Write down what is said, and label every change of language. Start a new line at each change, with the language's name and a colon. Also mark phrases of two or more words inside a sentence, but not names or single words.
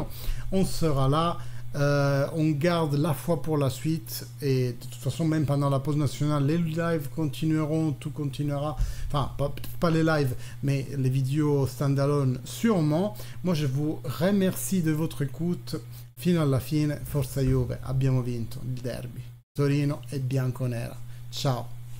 French: On sera là. On garde la foi pour la suite, et de toute façon, même pendant la pause nationale, les lives continueront, tout continuera. Enfin, pas les lives, mais les vidéos standalone sûrement. Moi, je vous remercie de votre écoute.
Italian: Fino alla fine, Forza Juve, abbiamo vinto il derby. Torino e bianconera. Ciao.